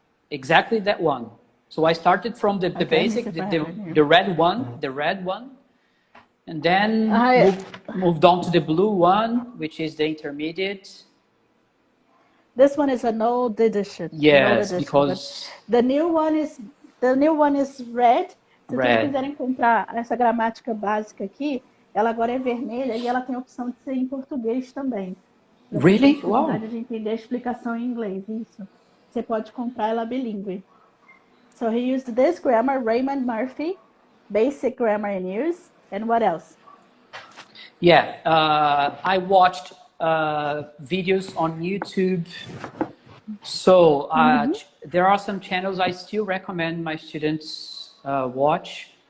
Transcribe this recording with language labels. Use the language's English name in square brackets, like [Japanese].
[English] Exactly that one. So I started from the basic, the red one, and then moved on to the blue one, which is the intermediate. This one is an old edition. Yes, because the new one is red. [Portuguese] Se vocês quiserem comprar essa gramática básica aqui, ela agora é vermelha e ela tem a opção de ser em português também. [English] Really? [Portuguese] Wow. De entender a explicação em inglês, isso. Você pode comprar ela bilíngue. [English] So he used this grammar, Raymond Murphy, basic grammar in use, and what else? Yeah, I watched videos on YouTube. So there are some channels I still recommend my students watch.